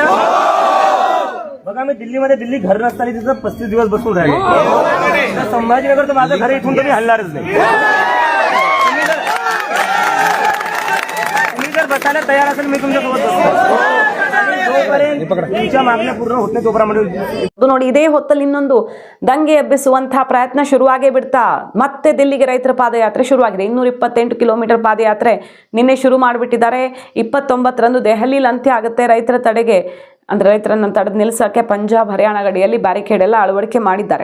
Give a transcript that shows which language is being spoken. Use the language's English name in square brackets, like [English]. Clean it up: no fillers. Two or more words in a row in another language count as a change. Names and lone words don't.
[Marathi] बघा मी दिल्ली घर नसताना तिथं 35 दिवस बसून राहिले. संभाजीनगर तर माझं घर इथून तरी हलणारच नाही. तुम्ही जर बसायला तयार असेल मी तुमच्यासोबत बसतो. जोपर्यंत तुमच्या मागण्या पूर्ण होत नाही तोपर्यंत. [Kannada] ನೋಡಿ, ಇದೇ ಹೊತ್ತಲ್ಲಿ ಇನ್ನೊಂದು ದಂಗೆ ಎಬ್ಬಿಸುವಂತಹ ಪ್ರಯತ್ನ ಶುರುವಾಗೇ ಬಿಡ್ತಾ ಮತ್ತೆ ದಿಲ್ಲಿಗೆ ರೈತರ ಪಾದಯಾತ್ರೆ ಶುರುವಾಗಿದೆ. 228 ಕಿಲೋಮೀಟರ್ ಪಾದಯಾತ್ರೆ ನಿನ್ನೆ ಶುರು ಮಾಡಿಬಿಟ್ಟಿದ್ದಾರೆ. 29ರಂದು ದೆಹಲಿಯಲ್ಲಿ ಅಂತ್ಯ ಆಗುತ್ತೆ. ರೈತರ ತಡೆಗೆ ಅಂದರೆ ರೈತರನ್ನು ತಡೆದು ನಿಲ್ಲಿಸೋಕ್ಕೆ ಪಂಜಾಬ್ ಹರಿಯಾಣ ಗಡಿಯಲ್ಲಿ ಬ್ಯಾರಿಕೇಡ್ ಎಲ್ಲ ಅಳವಡಿಕೆ ಮಾಡಿದ್ದಾರೆ.